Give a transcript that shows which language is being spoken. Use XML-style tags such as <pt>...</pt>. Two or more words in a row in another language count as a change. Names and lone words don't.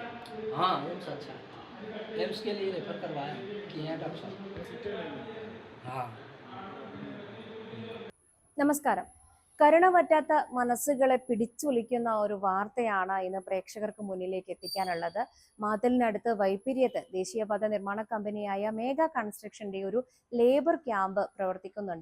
<hi>हाँ, एम्स अच्छा है। एम्स के लिए रेफ़र करवाया कि हैं डॉक्टर साहब। हाँ।</hi> <ml>നമസ്കാരം. കരുണ മനസ്സുകളെ പിടിച്ചുലയ്ക്കുന്ന ഒരു വാർത്തയാണ് ഇന്ന് പ്രേക്ഷകർക്ക് മുന്നിലേക്ക് എത്തിക്കാനുള്ളത്. മാതലിനടുത്ത് വൈപ്പിര്യത്ത് ദേശീയപാത നിർമ്മാണ കമ്പനിയായ മേഘ കൺസ്ട്രക്ഷന്റെ ഒരു ലേബർ ക്യാമ്പ് പ്രവർത്തിക്കുന്നുണ്ട്.</ml>